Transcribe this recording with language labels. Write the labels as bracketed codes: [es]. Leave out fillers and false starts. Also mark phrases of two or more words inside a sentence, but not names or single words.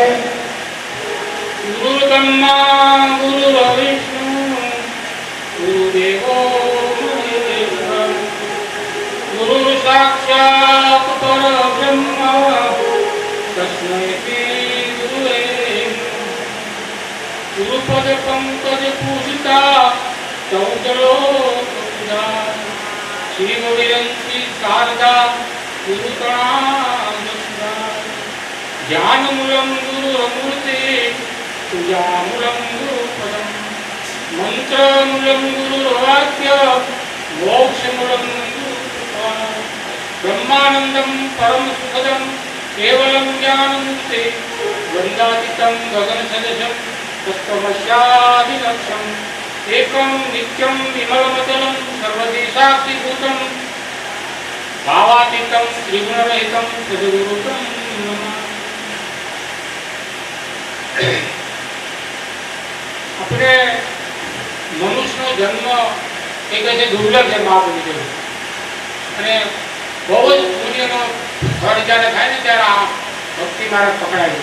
[sa] ગુરુ બ્રહ્મા ગુરુ વિષ્ણુ ગુરુદેવો મહેશ્વર, ગુરુ સાક્ષાત પરબ્રહ્મ તસ્મૈ શ્રી ગુરુવે નમઃ. ગુરુપદ પંકજ પૂજિતા ચૌદલો પૂજા, શ્રી ગુરુયંતી શારદા गुरु ज्ञान मूलम गुरु मूर्ति, पूजा मूलम गुरु पदम, मंत्र मूलम गुरु वाक्य, मोक्ष मूलम गुरु ब्रह्मानंदम परम सुखदम केवलम ज्ञान मुक्ति, वंदातीतम गगन सदृशम तत्त्वमस्यादिलक्ष्यम एकम नित्यम विमलमतलम सर्वदेशाक्षीभूतम भावातीतम त्रिगुणरहितम सद्गुरुतम नमः. [gu] આપણે મનુષ્યનો જન્મ એક છે દુર્લભ છે મહાપુરુષો, અને બહુ જ પુણ્યનો ફળ જ્યારે થાય ને ત્યારે આ ભક્તિ માર્ગ પકડાય.